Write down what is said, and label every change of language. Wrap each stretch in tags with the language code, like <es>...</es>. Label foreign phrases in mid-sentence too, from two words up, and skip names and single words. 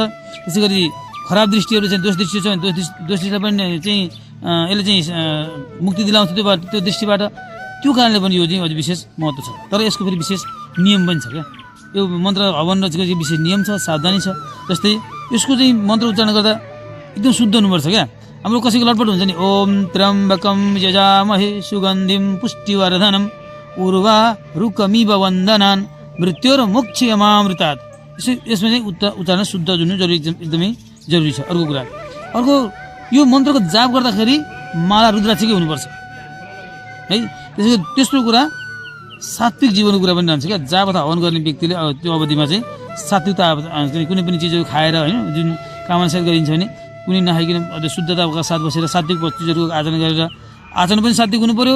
<ne>त्यसै गरी खराब दृष्टिहरू चाहिँ दोष दृष्टि छ भने दोष दृष्टिलाई पनि चाहिँ यसले चाहिँ मुक्ति दिलाउँछ त्यो दृष्टिबाट। त्यो कारणले पनि यो चाहिँ अझ विशेष महत्त्व छ। तर यसको फेरि विशेष नियम पनि छ क्या। यो मन्त्र हवन रचेको विशेष नियम छ, सावधानी छ। जस्तै यसको चाहिँ मन्त्र उच्चारण गर्दा एकदम शुद्ध हुनुपर्छ क्या। हाम्रो कसैको लटपट हुन्छ नि,</ne> <sa>ओम त्र्यम्बकम यजामहे सुगन्धिम पुष्टिवर्धनम उर्वा रुकमिव वन्दनान् मृत्युर्मुक्षयमामृतात्।</sa> <ne>यसमा चाहिँ उच्चारण शुद्ध जुन जरुरी एकदमै जरुरी छ। अर्को यो मन्त्रको जाप गर्दाखेरि माला रुद्राक्षकै हुनुपर्छ है। तेस्रो कुरा सात्विक जीवनको कुरा पनि रहन्छ क्या। जाप अथवा हवन गर्ने व्यक्तिले त्यो अवधिमा चाहिँ सात्विकता कुनै पनि चिजहरू खाएर होइन जुन कामनासाथ गरिन्छ भने कुनै नखाइकन शुद्धताका साथ बसेर सात्विक चिजहरूको आचरण गरेर आचरण पनि सात्विक हुनु पर्यो।</ne>